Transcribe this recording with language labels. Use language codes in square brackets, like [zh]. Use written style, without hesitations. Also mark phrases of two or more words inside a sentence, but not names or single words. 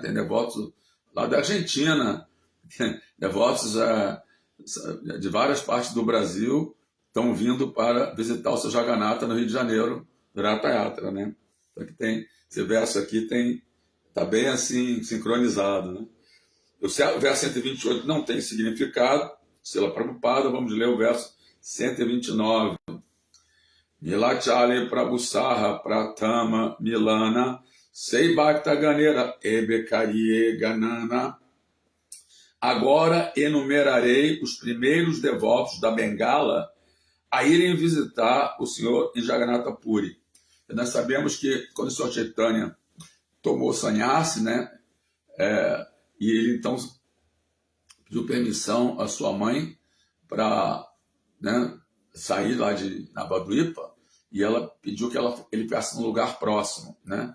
[pt] Tem devotos lá da Argentina, devotos de várias partes do Brasil estão vindo para visitar o seu Jagannatha no Rio de Janeiro, do Ratha Yatra, né? Então aqui tem, esse verso aqui está bem assim, sincronizado, né? O verso 128 não tem significado, Srila Prabhupada, vamos ler o verso 129. [bn] নীলাচলে প্রভুসহ প্রথম মিলন সেই ভক্তগণের এবেকরিয়ে গণন. [pt] Agora enumerarei os primeiros devotos da Bengala a irem visitar o Senhor em Jagannatha Puri. E nós sabemos que quando o Senhor Chaitanya tomou sannyasi, né, e ele então pediu permissão à sua mãe para, né, sair lá de Navadvipa, e ela pediu que ele ficasse num lugar próximo, né?